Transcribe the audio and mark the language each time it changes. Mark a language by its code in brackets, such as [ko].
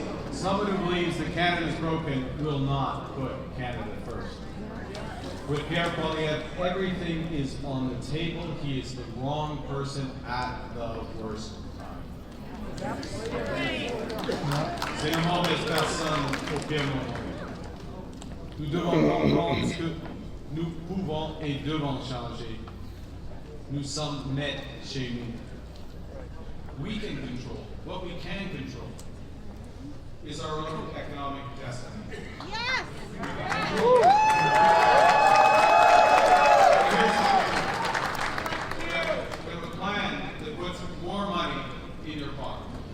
[en] Someone who believes that Canada is broken will not put Canada first. With Pierre Poilievre, everything is on the table. He is the wrong person at the worst time. [fr] C'est une mauvaise personne au pire moment. Nous devons comprendre ce que nous pouvons et devons changer. Nous sommes maîtres chez nous. [en] We can control. What we can control is our own economic destiny. Yes! We have a plan that puts more money in your pocket.